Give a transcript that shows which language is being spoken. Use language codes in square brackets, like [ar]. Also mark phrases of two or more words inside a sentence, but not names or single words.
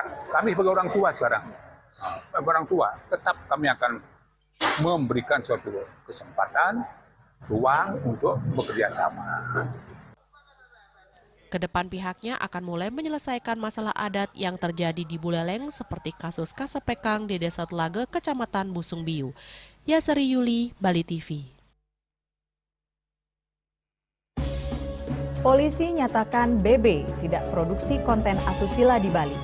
[id] Kami sebagai orang tua sekarang, orang tua, tetap kami akan memberikan suatu kesempatan, ruang untuk bekerja sama. Kedepan pihaknya akan mulai menyelesaikan masalah adat yang terjadi di Buleleng seperti kasus Kasepekang di Desa Telaga, Kecamatan Busung Biu. Yasari Yuli, Bali TV. Polisi nyatakan BB tidak produksi konten asusila di Bali.